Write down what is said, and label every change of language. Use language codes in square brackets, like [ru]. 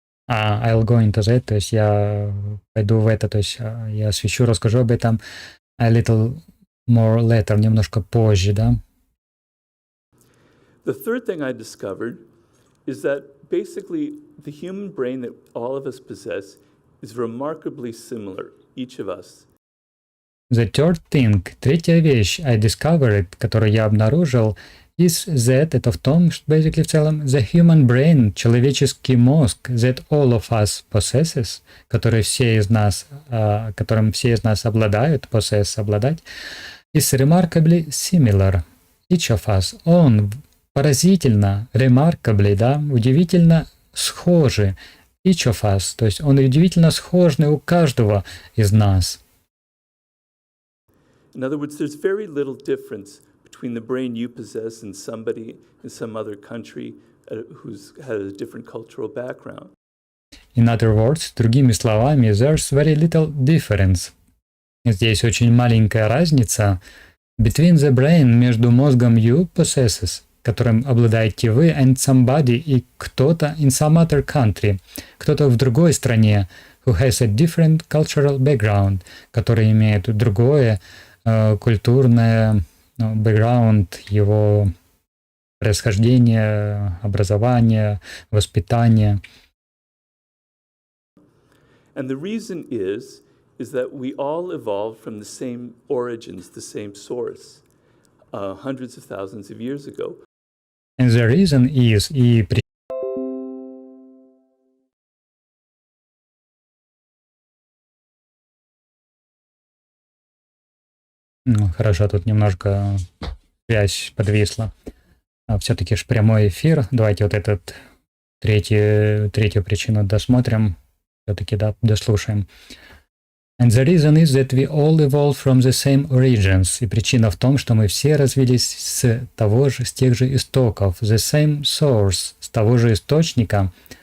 [en] I'll go into that, [ru] то есть я пойду в это, то есть я освещу, расскажу об этом [en] a little more later, [ru] немножко позже, да. [en] The third thing I discovered is that basically the human brain that all of us possess is remarkably similar, each of us. The third thing, [ru] третья вещь [en] I discovered, [ru] которую я обнаружил, [en] is that, [ru] это в том, что [en] basically [ru] в целом [en] the human brain, [ru] человеческий мозг, [en] that all of us possesses, [ru] который все из нас, которым все из нас обладают, [en] possess, обладать, is remarkably similar, each of us. [ru] Он поразительно, remarkably, да, удивительно схожи, [en] each of us, [ru] то есть он удивительно схожный у каждого из нас. [en] In other words, there's very little difference between the brain you possess and somebody in some other country who's has a different cultural background. In other words, [ru] другими словами, [en] there's very little difference. [ru] Здесь очень маленькая разница [en] between the brain, [ru] между мозгом [en] you possesses, [ru] которым обладаете вы, [en] and somebody, [ru] и кто-то [en] in some other country, [ru] кто-то в другой стране, [en] who has a different cultural background, [ru] который имеет другое культурное background, его происхождение, образование, воспитание. [en] And the reason is that we all evolved from the same origins, the same source, hundreds of thousands of years ago. And the reason is, [ru] и хорошо, тут немножко связь подвисла. Все-таки ж прямой эфир. Давайте вот этот третью причину досмотрим. Все-таки да, дослушаем. [en] And the reason is that we all evolved from the same origins. [ru] И причина в том, что мы все развились с тех же истоков. [en] The same source, [ru] с того же источника.